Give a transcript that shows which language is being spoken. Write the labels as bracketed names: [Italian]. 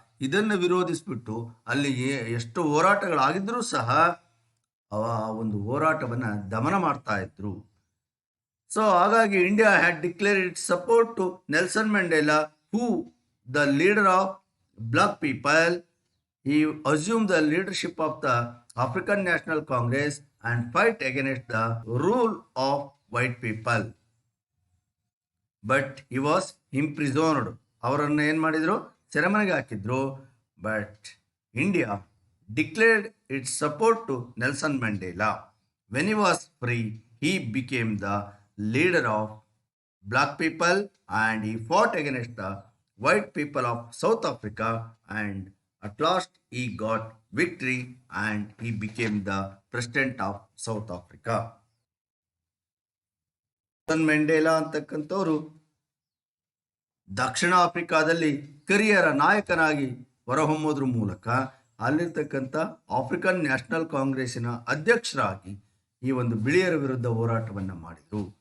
[Kannada] ಇದನ್ನು ವಿರೋಧಿಸ್ಬಿಟ್ಟು ಅಲ್ಲಿ ಎಷ್ಟು ಹೋರಾಟಗಳಾಗಿದ್ರೂ ಸಹ ಆ ಒಂದು ಹೋರಾಟವನ್ನು ದಮನ ಮಾಡ್ತಾ ಇದ್ರು. [English] So ಹಾಗಾಗಿ India had declared its support to Nelson Mandela, who the leader of black people. he assumed the leadership of the African National Congress and fight against the rule of white people. But he was imprisoned. [Kannada] ಅವರನ್ನು ಏನು ಮಾಡಿದ್ರು? ಸೆರೆಮನೆಗೆ ಹಾಕಿದ್ರು. [English] But India declared its support to Nelson Mandela. When he was free, he became the leader of black people and he fought against the white people of South Africa, and at last he got victory and he became the president of South Africa. [Kannada] Nelson ಮ್ಯಾಂಡೇಲಾ ಅಂತಕ್ಕಂಥವರು ದಕ್ಷಿಣ ಆಫ್ರಿಕಾದಲ್ಲಿ ಕರಿಯರ ನಾಯಕನಾಗಿ ಹೊರಹೊಮ್ಮೋದ್ರ ಮೂಲಕ ಅಲ್ಲಿರ್ತಕ್ಕಂಥ African national ಕಾಂಗ್ರೆಸ್ಸಿನ ಅಧ್ಯಕ್ಷರಾಗಿ ಈ ಒಂದು ಬಿಳಿಯರ ವಿರುದ್ಧ ಹೋರಾಟವನ್ನು ಮಾಡಿದರು.